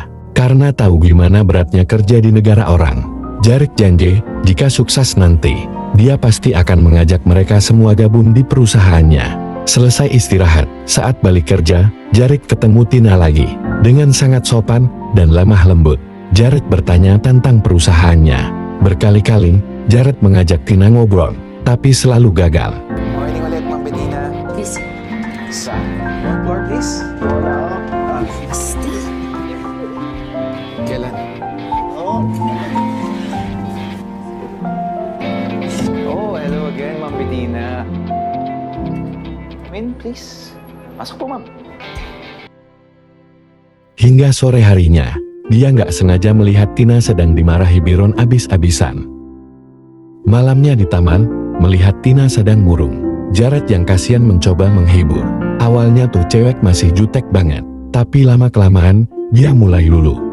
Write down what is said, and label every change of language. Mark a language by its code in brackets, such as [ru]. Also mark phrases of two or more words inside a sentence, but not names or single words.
[id] Karena tahu gimana beratnya kerja di negara orang, Jared janji jika sukses nanti, dia pasti akan mengajak mereka semua gabung di perusahaannya. Selesai istirahat, saat balik kerja, Jared ketemu Tina lagi. Dengan sangat sopan dan lemah lembut, Jared bertanya tentang perusahaannya. Berkali-kali, Jared mengajak Tina ngobrol, tapi selalu gagal. [tl] Morning ulit, Ma'am Bettina. [en] Please. [tl] Sa, [en] one floor, please. Asti? [tl] Kailan? [en] Oh, hello again, Ma'am Bettina. Come in, please. [tl] Masuk po, Ma'am. [id] Hingga sore harinya, dia nggak sengaja melihat Tina sedang dimarahi Byron abis-abisan. Malamnya di taman, melihat Tina sedang murung, Jared yang kasihan mencoba menghibur. Awalnya tuh cewek masih jutek banget, tapi lama-kelamaan, dia mulai luluh.